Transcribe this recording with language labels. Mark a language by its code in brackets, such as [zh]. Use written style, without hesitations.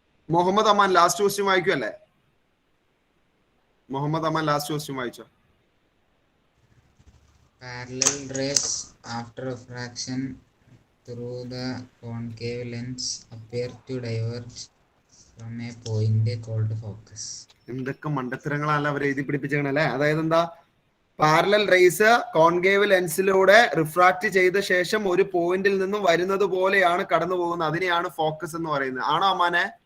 [ml] Muhammad Aman last question വായിക്കുമല്ലേ? Muhammad Aman last question വായിച്ചോ. [en] Parallel rays after refraction through the concave lens appear to diverge from a point called focus. [ml] എന്തൊക്കെ മണ്ടത്തരങ്ങളല്ല അവർ എഴുതി പിടിപ്പിച്ചല്ലേ. അതായത് എന്താ, parallel raise concave ലെൻസിലൂടെ refract ചെയ്ത ശേഷം ഒരു പോയിന്റിൽ നിന്നും വരുന്നത് പോലെയാണ് കടന്നു പോകുന്നത്. അതിനെയാണ് ഫോക്കസ് എന്ന് പറയുന്നത്. ആണോ അമ്മാനെ?